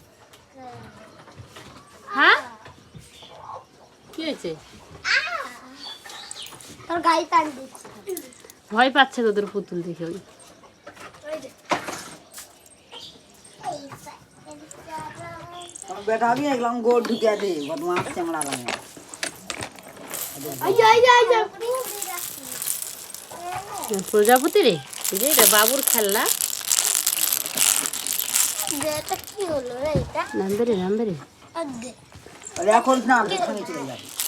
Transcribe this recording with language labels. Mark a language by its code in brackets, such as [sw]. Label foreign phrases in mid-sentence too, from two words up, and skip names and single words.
[bn] হ্যাঁ কি হয়েছে? তোর গাড়ি টান দিচ্ছে, ভয় পাচ্ছে তোদের পুতুল দেখে। ওই [bho] बेटा भी एकदम गोड़ ढुकिया दे बदमाश चमड़ा लगे। [bn] প্রজাপতি রে, এই যে এটা বাবুর খেলনা। এটা কি হলো রে? এটা নামবে রে নামবে রে, अरे এখন না এখানে চলে যাবে।